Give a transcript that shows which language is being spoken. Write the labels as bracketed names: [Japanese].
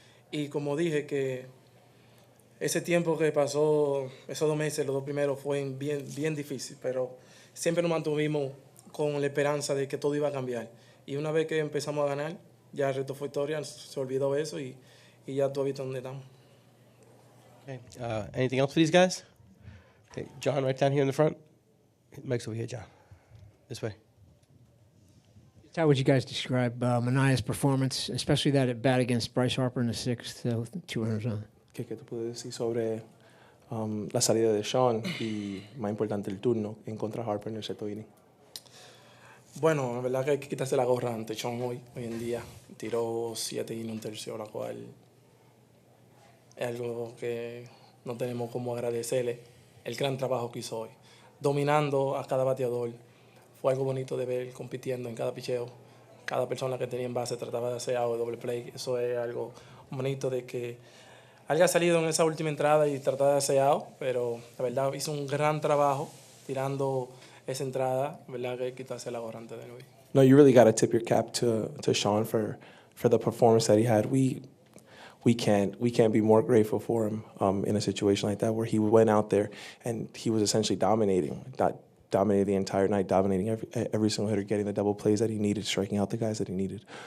[Spanish] Y como dije, que ese tiempo que pasó, esos 2 meses, los 2 primeros, fue bien difícil, pero siempre nos mantuvimos con la esperanza de que todo iba a cambiar. Y una vez que empezamos a ganar, ya el resto fue historia, se olvidó eso y ya tú has visto dónde estamos. [English] Okay. Anything else for these guys? Okay, John, right down here in the front. Mike's over here, John. This way. How would you guys describe Manea's performance, especially that at bat against Bryce Harper in the 6th, with 2 runners on? [Spanish] ¿Qué te puedo decir sobre la salida de Sean y, más importante, el turno en contra de Harper en el 7º inning? Bueno, la verdad que hay que quitarse la gorra ante Sean hoy en día. Tiró 7 y 1/3, la cual es algo que no tenemos como agradecerle el gran trabajo que hizo hoy. Dominando a cada bateador. Fue algo bonito de ver, compitiendo en cada picheo. Cada persona que tenía en base trataba de hacer algo de doble play. Eso es algo bonito, de que haya salido en esa última entrada y tratar de hacer out, pero la verdad hizo un gran trabajo tirando esa entrada. La verdad que hay que quitarse la gorra antes de hoy. [English] No, you really got to tip your cap to Sean for the performance that he had. We can't be more grateful for him in a situation like that, where he went out there and he was essentially dominating the entire night, dominating every single hitter, getting the double plays that he needed, striking out the guys that he needed.